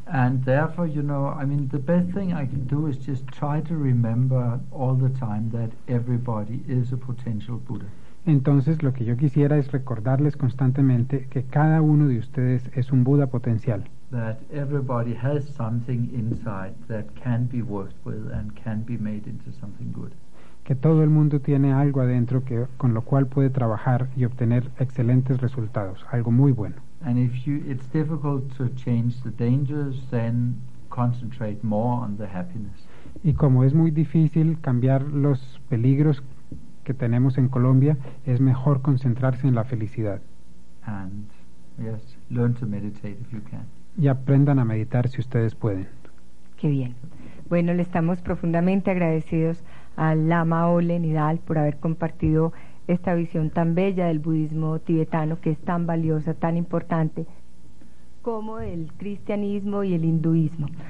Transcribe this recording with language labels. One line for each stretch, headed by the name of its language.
English: And therefore, you know, I mean, the best thing I can do is just try to remember all the time that everybody is a potential Buddha.
Spanish: Entonces, lo que yo quisiera es recordarles constantemente que cada uno de ustedes es un Buda potencial.
English: That everybody has something inside that can be worked with and can be made into something good.
Spanish: Que todo el mundo tiene algo adentro que, con lo cual puede trabajar y obtener excelentes resultados, algo muy bueno.
English: And if you, it's difficult to change the dangers, then concentrate more on the happiness.
Spanish: Y como es muy difícil cambiar los peligros que tenemos en Colombia, es mejor concentrarse en la felicidad.
English: And yes, learn to meditate if you can.
Spanish: Y aprendan a meditar si ustedes pueden. Qué bien. Bueno, le estamos profundamente agradecidos al Lama Ole Nidal por haber compartido esta visión tan bella del budismo tibetano, que es tan valiosa, tan importante, como el cristianismo y el hinduismo.